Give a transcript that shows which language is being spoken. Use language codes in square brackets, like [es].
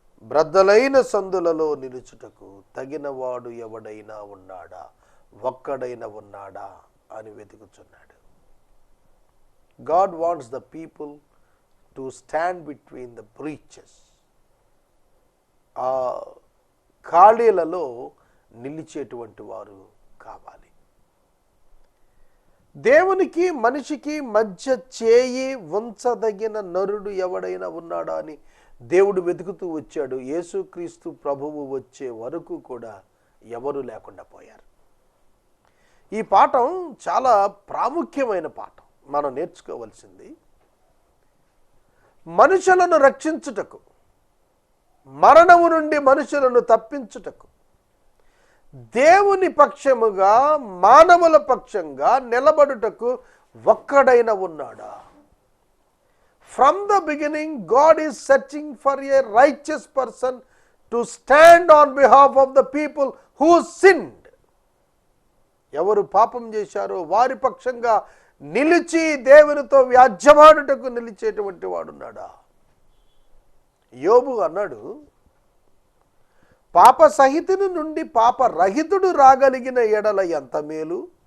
[te] బ్రద్దలైన సందులలో నిలుచుటకు తగినవాడు ఎవడైనా ఉన్నాడా, ఒక్కడైనా ఉన్నాడా అని వెతుకుచున్నాడు. [en] God wants the people to stand between the breaches. [te] ఆ ఖాళీలలో నిలిచేటువంటి వారు కావాలి. దేవునికి మనిషికి మధ్య చేయి ఉంచదగిన నరుడు ఎవడైనా ఉన్నాడా అని దేవుడు వెతుకుతూ వచ్చాడు. యేసుక్రీస్తు ప్రభువు వచ్చే వరకు కూడా ఎవరు లేకుండా పోయారు. ఈ పాఠం చాలా ప్రాముఖ్యమైన పాఠం. మనం నేర్చుకోవలసింది, మనుషులను రక్షించుటకు, మరణము నుండి మనుషులను తప్పించుటకు దేవుని పక్షముగా, మానవుల పక్షంగా నిలబడుటకు ఒక్కడైనా ఉన్నాడా? [en] From the beginning, God is searching for a righteous person to stand on behalf of the people who sinned. [te] ఎవరు పాపం చేశారో వారి పక్షంగా నిలిచి దేవునితో వ్యాజ్యమాడుటకు నిలిచేటువంటి వాడున్నాడా? యోబు అన్నాడు, పాప సహితుని నుండి పాపరహితుడు రాగలిగిన ఎడల ఎంత మేలు.